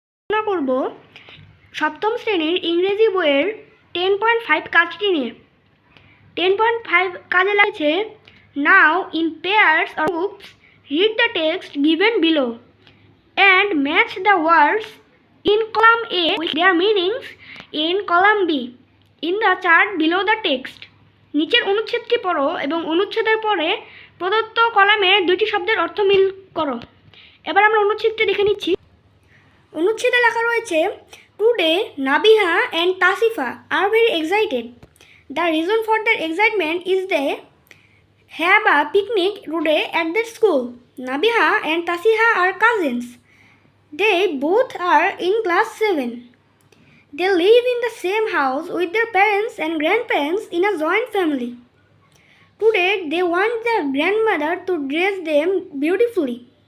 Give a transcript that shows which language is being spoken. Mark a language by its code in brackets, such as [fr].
[bn] আলোচনা করব সপ্তম শ্রেণীর ইংরেজি বইয়ের 10.5 কাজটি নিয়ে। [en] 10.5 [bn] কাজে লাগছে [en] Now in pairs or groups read the text given below and match the words in column A with their meanings in column B in the chart below the text. [bn] নিচের অনুচ্ছেদটি পড়ো এবং অনুচ্ছেদের পরে প্রদত্ত কলামে দুটি শব্দের অর্থ মিল করো। এবার আমরা অনুচ্ছেদটি দেখে নিচ্ছি। অনুচ্ছেদে লেখা রয়েছে [en] Today Nabiha and Tasifa are very excited. The reason for their excitement is they have a picnic today at their school. Nabiha and Tasiha are cousins. They both are in class 7. They live in the same house with their parents and grandparents in a joint family. Today they want their grandmother to dress them beautifully.